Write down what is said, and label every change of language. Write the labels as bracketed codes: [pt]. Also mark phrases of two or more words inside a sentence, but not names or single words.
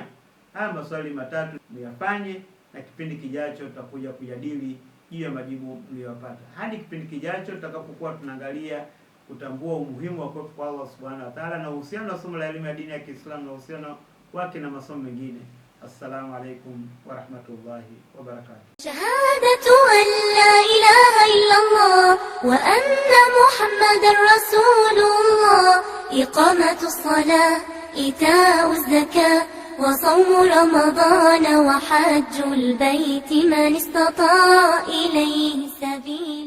[sw] Haya maswali matatu muyafanye, na kipindi kijacho tutakuja kujadili juu ya majibu mliyopata. Hadi kipindi kijacho tutakapokuwa tunaangalia kutambua umuhimu wa kuwepo kwa Allah [ar] سبحانه وتعالى [sw] na uhusiano wa somo la elimu ya dini ya Kiislamu na uhusiano wake na masomo mengine. [ar] السلام عليكم ورحمة الله وبركاته. شهادة أن لا إله إلا الله وأن محمدا رسول الله، وإقام الصلاة، وإيتاء الزكاة، وصوم رمضان، وحج البيت من استطاع إليه سبيلا.